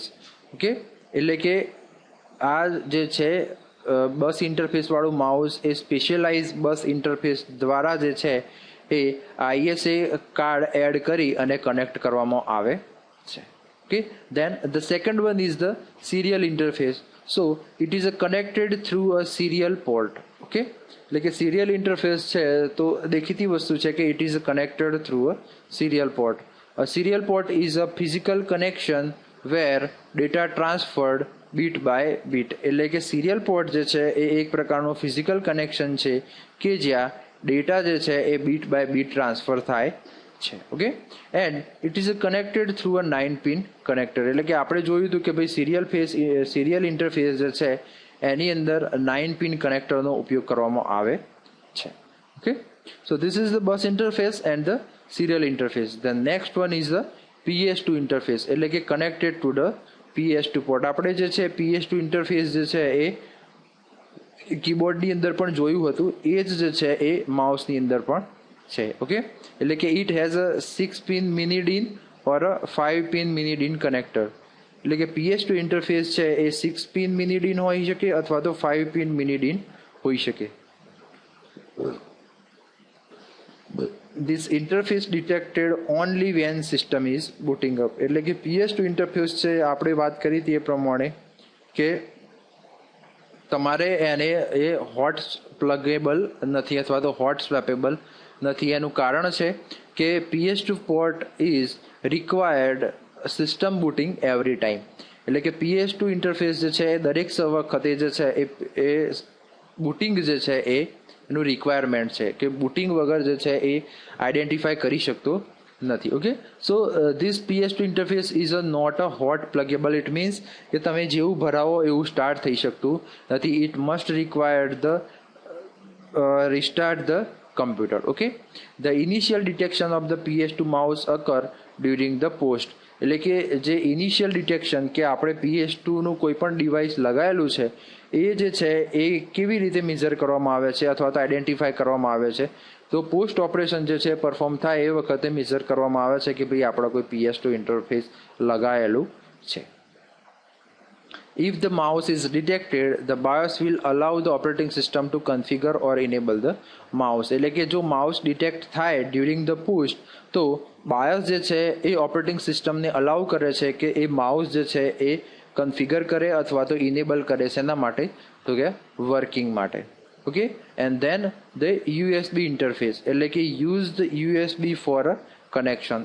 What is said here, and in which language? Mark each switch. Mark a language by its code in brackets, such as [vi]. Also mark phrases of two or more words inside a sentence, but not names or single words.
[gu] ઓકે, એટલે કે આ જે છે બસ ઇન્ટરફેસવાળું માઉસ એ [en] specialize bus interface [gu] દ્વારા જે છે એ ISA કાર્ડ એડ કરી અને કનેક્ટ કરવામાં આવે છે. [en] Okay, then the second one is the serial interface. So it is connected through a serial port. [gu] ઓકે, એટલે કે [en] serial interface [gu] છે તો દેખીતી વસ્તુ છે કે [en] it is connected through a serial port. A serial port is a physical connection where data transferred bit by bit. [gu] એટલે કે [en] serial port [gu] જે છે એ એક પ્રકારનું [en] physical connection [gu] છે કે જ્યાં ડેટા જે છે એ [en] bit by bit transfer [gu] થાય છે. [en] Okay, and it is connected through a 9-pin connector. [gu] એટલે કે આપણે જોયું હતું કે ભાઈ [en] serial interface [gu] જે છે એની અંદર 9-pin કનેક્ટરનો ઉપયોગ કરવામાં આવે છે. ઓકે, [en] so this is the bus interface and the serial interface. The next one is the PS2 interface. એટલે કે connected to the PS2 port. [gu] આપણે જે છે [en] PS2 interface [gu] જે છે એ કીબોર્ડની અંદર પણ જોયું હતું એ જ જે છે એ માઉસની અંદર પણ છે. [en] ઓકે, [gu] એટલે કે [en] it has a 6-pin mini DIN or a 5-pin mini DIN connector. [gu] એટલે કે [en] PS2 interface [gu] છે એ [en] 6-pin mini DIN [gu] હોઈ શકે અથવા તો [en] 5-pin mini DIN [gu] હોઈ શકે. [en] This interface detected only when system is booting up. [gu] એટલે કે [en] PS2 interface [gu] છે આપણે વાત કરી હતી એ પ્રમાણે કે તમારે એને એ [en] hot pluggable [gu] નથી અથવા તો [en] hot swappable [gu] નથી. એનું કારણ છે કે [en] PS2 port is required system booting every time. [gu] એટલે કે [en] PS2 interface [gu] જે છે એ દરેક વખતે જે છે એ બુટિંગ જે છે એનું રિક્વાયરમેન્ટ છે કે બુટિંગ વગર જે છે એ આઈડેન્ટિફાય કરી શકતો નથી. [en] Okay, so this PS2 interface is not a hot pluggable. it means [gu] કે તમે જેવું ભરાવો એવું સ્ટાર્ટ થઈ શકતું નથી. [en] It must required the restart the computer. Okay, the initial detection of the PS2 mouse occur during the post. [gu] એટલે કે જે [en] initial detection [gu] કે આપણે PS2 નું કોઈ પણ ડિવાઇસ લગાવેલું છે એ જે છે એ કેવી રીતે મેઝર કરવામાં આવે છે અથવા તો આઈડેન્ટિફાય કરવામાં આવે છે, તો [en] post operation [gu] જે છે પરફોર્મ થાય એ વખતે મેઝર કરવામાં આવે છે કે ભાઈ આપણે કોઈ [en] PS2 interface [gu] લગાવેલું છે. [en] If the mouse is detected, the BIOS will allow the operating system to configure or enable the mouse. [gu] એટલે કે જો [en] mouse detect [gu] થાય [en] during the push [gu] તો BIOS જે છે એ ઓપરેટિંગ સિસ્ટમને અલાઉ કરે છે કે એ માઉસ જે છે એ કન્ફિગર કરે અથવા તો ઇનેબલ કરે છે. એના માટે તો કે વર્કિંગ માટે. [en] Okay, and then the USB interface [gu] એટલે કે [en] use the USB for a connection.